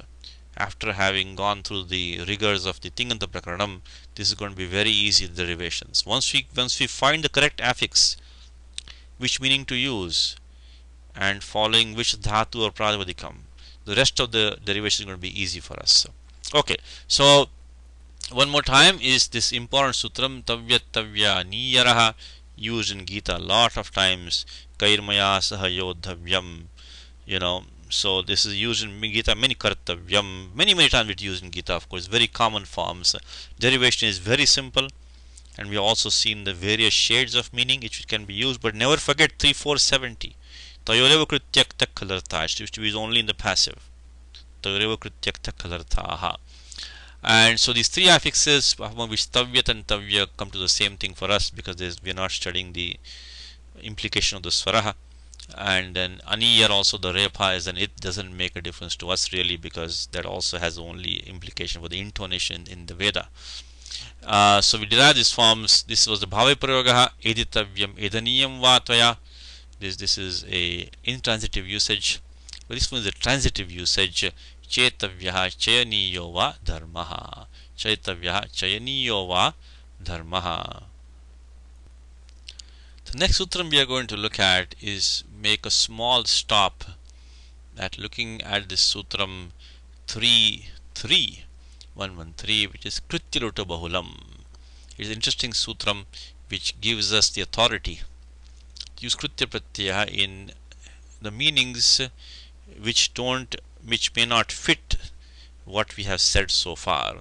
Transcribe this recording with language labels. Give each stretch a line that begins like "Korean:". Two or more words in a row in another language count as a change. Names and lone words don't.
English: After having gone through the rigors of the
Sanskrit: Tinganta Prakaranam,
English: this is going to be very easy derivations. Once we find the correct affix, which meaning to use, and following which dhatu or pratipadikam, the rest of the derivation is going to be easy for us. Okay, so one more time is this important sutram
Sanskrit: tavyat tavya niyaraha,
English: used in Gita a lot of times.
Sanskrit: Kairmaya saha yodhavyam,
English: so this is used in Gita many kartavyam, many times it's used in Gita, of course, very common forms. Derivation is very simple, and we have also seen the various shades of meaning which can be used, but never forget 3, 4, 70.
Sanskrit: Tayoreva krityakta kalartha,
English: it used to be only in the passive.
Sanskrit: Tayoreva krityakta kalarthaha.
English: And so these three affixes, which tavyat and tavya, come to the same thing for us because we are not studying the implication of the swaraha. And then aniyar also, the repa is, and it doesn't make a difference to us really because that also has only implication for the intonation in the Veda. So we derive these forms. This was the
Sanskrit: bhave prayogaha, editavyam edaniyam va tvaya.
English: This is a intransitive usage, but this one is a transitive usage.
Sanskrit: Chetavyaha chayaniyo va dharmaha. Chetavyaha chayaniyo va dharmaha.
English: The next sutram we are going to look at is make a small stop that looking at this Sutram 33113, which is
Sanskrit: Krityaluta Bahulam.
English: It is an interesting Sutram which gives us the authority to use
Sanskrit: Kritya Pratyaya
English: in the meanings which may not fit what we have said so far.